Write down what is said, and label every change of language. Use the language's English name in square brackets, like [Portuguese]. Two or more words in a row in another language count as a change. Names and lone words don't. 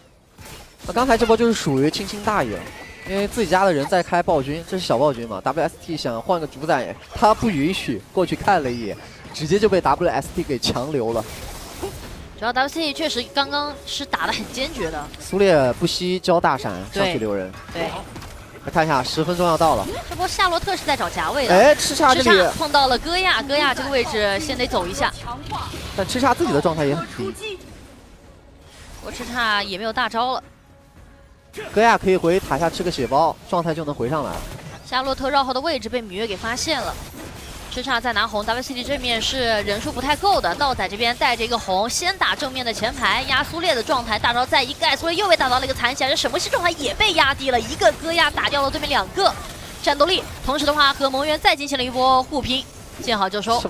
[Chinese] 那剛才這波就是屬於輕輕大意了，因為自己家的人在開暴君，這是小暴君嘛 ，WST 想換個主宰，他不允許，過去看了一眼，直接就被 WST 給強留了。主要 WST 確實剛剛是打得很堅決的。蘇烈不惜交大閃上去留人。對。來看一下10分鐘要到了。這波夏洛特是在找夾位的。哎，吃叉這裡碰到了戈亞，戈亞這個位置先得走一下。但吃叉自己的狀態也很低。我吃叉也沒有大招了。戈亞可以回塔下吃個血包，狀態就能回上來了。夏洛特繞後的位置被羋月給發現了。吃叉在拿紅 ，WCT 這面是人數不太夠的。道仔這邊帶着一個紅，先打正面的前排，壓蘇烈的狀態，大招再一蓋，蘇烈又被打到了一個殘血，而沈夢溪狀態也被壓低了，一個戈亞打掉了對面2個戰鬥力。同時的話，和蒙元再進行了一波互拼。見好就收，